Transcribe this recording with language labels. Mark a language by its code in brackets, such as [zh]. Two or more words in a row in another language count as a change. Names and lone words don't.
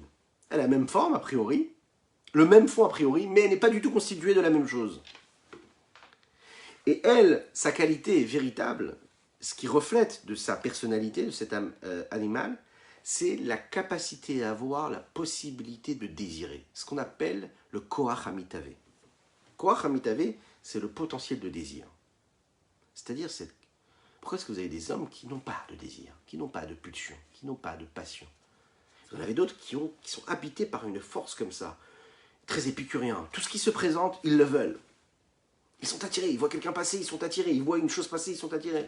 [fr] Elle a la même forme, a priori, le même fond, a priori, mais elle n'est pas du tout constituée de la même chose. Et elle, sa qualité véritable, ce qui reflète de sa personnalité, de cette âme animale, c'est la capacité à avoir la possibilité de désirer. Ce qu'on appelle le [he] כוח המתאווה. כוח המתאווה, [fr] c'est le potentiel de désir. C'est-à-dire, pourquoi est-ce que vous avez des hommes qui n'ont pas de désir, qui n'ont pas de pulsion, qui n'ont pas de passion? Vous en avez d'autres qui sont habités par une force comme ça, très épicuriens. Tout ce qui se présente, ils le veulent. Ils sont attirés, ils voient quelqu'un passer, ils sont attirés, ils voient une chose passer, ils sont attirés.